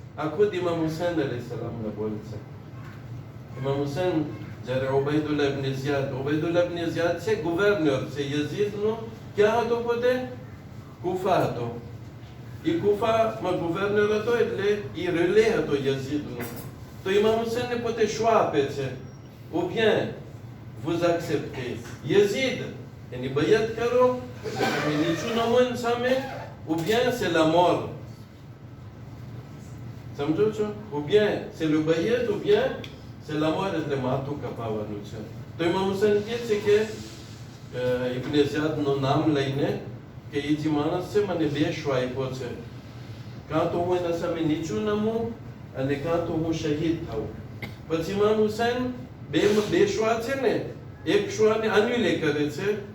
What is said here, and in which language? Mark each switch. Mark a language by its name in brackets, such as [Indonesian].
[Gujarati] આ ખુદ ઇમામ હુસૈન અલૈહિ સલામના બોલ છે. ઇમામ હુસૈન જ્યારે ઉબૈદુલ્લાહ ઇબ્ન ઝિયાદ છે, ગવર્નર છે યઝીદનો. ક્યાં હતો પોતે? કુફા હતો. એ કુફામાં ગવર્નર હતો, એટલે એ રિલે હતો યઝીદનો. તો ઇમામ હુસૈનને પોતે શું આપે છે? [French] ou bien vous acceptez Yazid [Gujarati] એની બયત કરો, તમે નીચું નમન સામે, [French] ou bien c'est la mort. [Gujarati] સમજો છો? [French] ou bien c'est le bayat, ou bien c'est la mort, [Gujarati] એટલે માથું કપાવવાનું છે. તો ઇમામ હુસૈન કહે છે કે ઇબ્ન ઝિયાદનું નામ લઈને કે એ જે માણસ છે મને બે શો આપ્યો છે, કાં તો હું એના સામે નીચું નમું અને કાં તો હું શહીદ થાઉં. પછી ઇમામ હુસૈન બે શ્વા છે ને, એક શ્વાને અન્યુલે કરે છે.